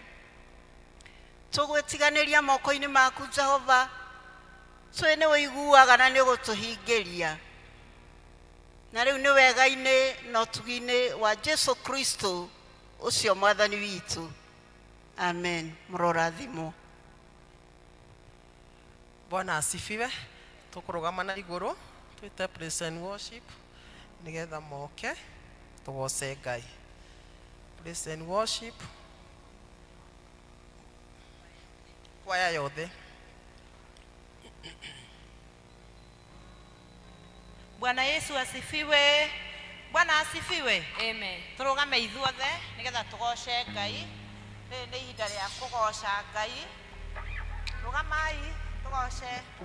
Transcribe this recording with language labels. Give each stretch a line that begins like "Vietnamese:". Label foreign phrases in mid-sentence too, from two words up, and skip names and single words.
Kikuyu: Tugwitiganiria moko-ini maku Jehova twe ni wiguaga na ni gutuhingiria na riu ni wega-ini no tugi-ini wa Jesu Kristo ucio mwathani witu. Amen. Murorathimo.
Swahili: Bwana asifiwe.
Kikuyu: Tukurugama na iguru twite
English: praise and worship
Kikuyu: nigetha moke tugoce Ngai.
English: Praise and worship
Kikuyu: kwaya yothe.
Swahili: Bwana Yesu asifiwe. Bwana asifiwe. Amen.
Kikuyu: Turugame ithuothe nigetha tugoce Ngai. Ni ihinda ria kugoca Ngai. Rugamai tugoce.